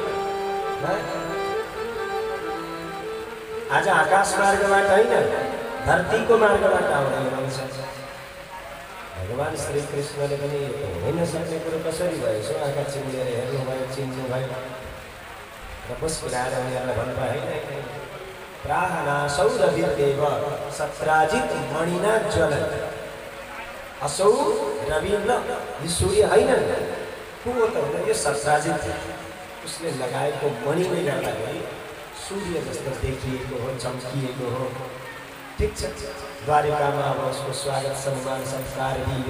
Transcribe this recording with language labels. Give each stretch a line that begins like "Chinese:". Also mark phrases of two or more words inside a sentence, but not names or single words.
Nepali: आज आकाश मार्गबाट होइन धरतीको मार्गबाट आउँदै हुनुहुन्छ। भगवान श्री कृष्णले पनि होइन सक्ने कुरो कसरी भयो यसो आँखा चिम्लेर हेर्नुभयो चिन्नुभयो र मुस्कुराएर उनीहरूलाई भन्नुभयो होइन
Sanskrit: प्राहना सौरभिर्देव सत्राजित मणिना ज्वलन। असौ रविन्द्र
Nepali: यो सूर्य होइन को हो त हुँदैन यो सत्राजित उसले लगाएको मणिले गर्दाखेरि सूर्य जस्तो देखिएको हो चम्किएको हो। ठिक छ द्वारिकामा अब उसको स्वागत सम्मान संस्कार दियो।